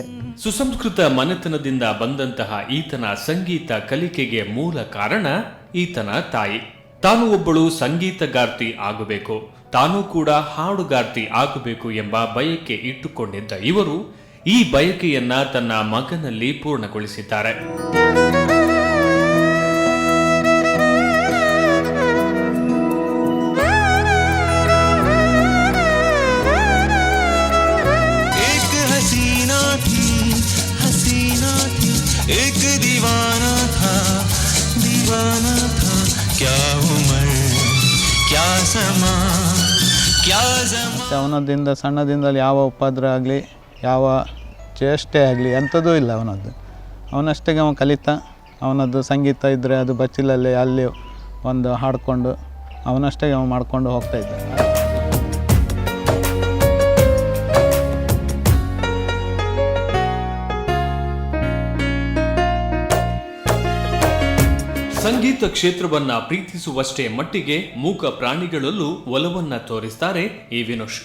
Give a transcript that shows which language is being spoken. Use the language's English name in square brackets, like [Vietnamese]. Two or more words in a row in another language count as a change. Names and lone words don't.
[Kannada] ಸುಸಂಸ್ಕೃತ ಮನೆತನದಿಂದ ಬಂದಂತಹ ಈತನ ಸಂಗೀತ ಕಲಿಕೆಗೆ ಮೂಲ ಕಾರಣ ಈತನ ತಾಯಿ. ತಾನು ಒಬ್ಬಳು ಸಂಗೀತಗಾರ್ತಿ ಆಗಬೇಕು, ತಾನೂ ಕೂಡ ಹಾಡುಗಾರ್ತಿ ಆಗಬೇಕು ಎಂಬ ಬಯಕೆ ಇಟ್ಟುಕೊಂಡಿದ್ದ ಇವರು ಈ ಬಯಕೆಯನ್ನ ತನ್ನ ಮಗನಲ್ಲಿ ಪೂರ್ಣಗೊಳಿಸಿದ್ದಾರೆ. [Hindi] एक दीवाना था क्या उम्र क्या समा क्या ज़मा. [Kannada] ಅವನದಿಂದ ಸಣ್ಣದಿಂದಲೇ ಯಾವ ಉಪದ್ರ ಆಗಲಿ, ಯಾವ ಚೇಷ್ಟೆ ಆಗಲಿ ಎಂಥದೂ ಇಲ್ಲ ಅವನದ್ದು. ಅವನಷ್ಟೇ ಅವನು ಕಲಿತಾ, ಅವನದ್ದು ಸಂಗೀತ ಇದ್ದರೆ ಅದು ಬಚ್ಚಿಲಲ್ಲಿ ಅಲ್ಲಿ ಒಂದು ಹಾಡಿಕೊಂಡು ಅವನಷ್ಟೇ ಅವನು ಮಾಡ್ಕೊಂಡು ಹೋಗ್ತಾಯಿದ್ದ. ಸಂಗೀತ ಕ್ಷೇತ್ರವನ್ನ ಪ್ರೀತಿಸುವಷ್ಟೇ ಮಟ್ಟಿಗೆ ಮೂಕ ಪ್ರಾಣಿಗಳಲ್ಲೂ ಒಲವನ್ನ ತೋರಿಸ್ತಾರೆ ಈ ವಿನುಷ್.